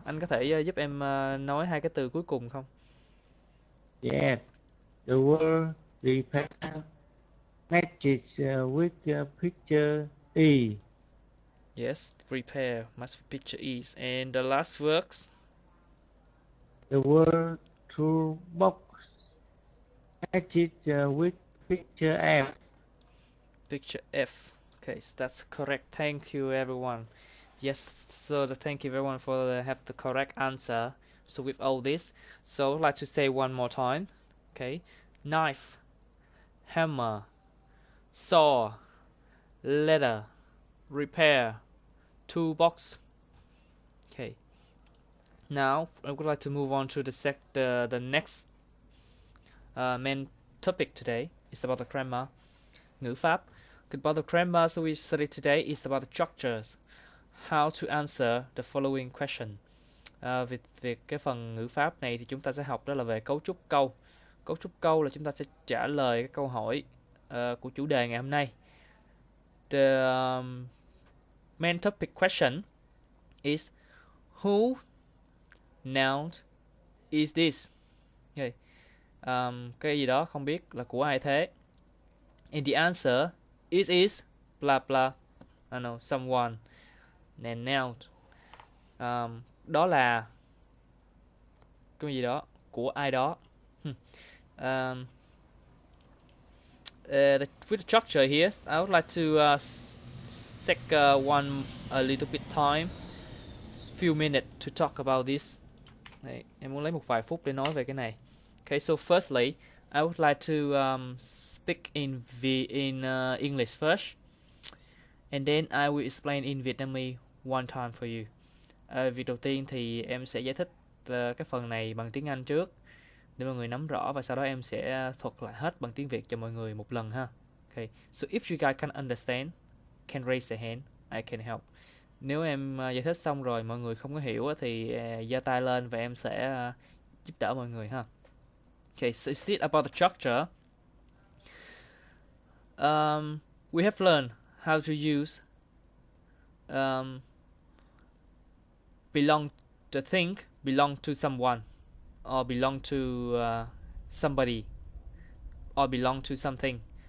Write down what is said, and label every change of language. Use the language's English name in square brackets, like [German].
[Vietnamese] Anh có thể giúp em nói hai cái từ cuối cùng không? [English] Yes. The word repair matches with picture E. Yes, repair must be picture is. And the last works, The word toolbox matches with picture F. picture F. Okay, so that's correct. Thank you, everyone. Yes, so thank you everyone for have the correct answer. So with all this, so I'd like to say one more time. Okay, knife, hammer, saw, letter, repair, toolbox. Okay, now I would like to move on to the next main topic today. It's about the grammar, [Vietnamese] ngữ pháp. [English] About the grammar, so we study today is about the structures, how to answer the following question. [Vietnamese] Về cái phần ngữ pháp này thì chúng ta sẽ học đó là về cấu trúc câu. Cấu trúc câu là chúng ta sẽ trả lời cái câu hỏi của chủ đề ngày hôm nay. [English] The main topic question is who noun is this? Okay. [Vietnamese] Cái gì đó không biết là của ai thế. [English] And the answer is blah blah. I know someone. And noun. [Vietnamese] Đó là cái gì đó của ai đó. [English] With the structure here, I would like to take a little bit time, few minutes to talk about this. [Vietnamese] Đấy, em muốn lấy một vài phút để nói về cái này. [English] Okay, so firstly, I would like to speak in English first, and then I will explain in Vietnamese one time for you. [Vietnamese] Việc đầu tiên thì em sẽ giải thích cái phần này bằng tiếng Anh trước để mọi người nắm rõ, và sau đó em sẽ thuật lại hết bằng tiếng Việt cho mọi người một lần ha. [English] Okay. So if you guys can understand, can raise a hand, I can help. [Vietnamese] Nếu em giải thích xong rồi mọi người không có hiểu thì giơ tay lên và em sẽ giúp đỡ mọi người ha. [English] Okay, so it's about the structure. We have learned how to use belong to think, belong to someone, or belong to somebody, or belong to something.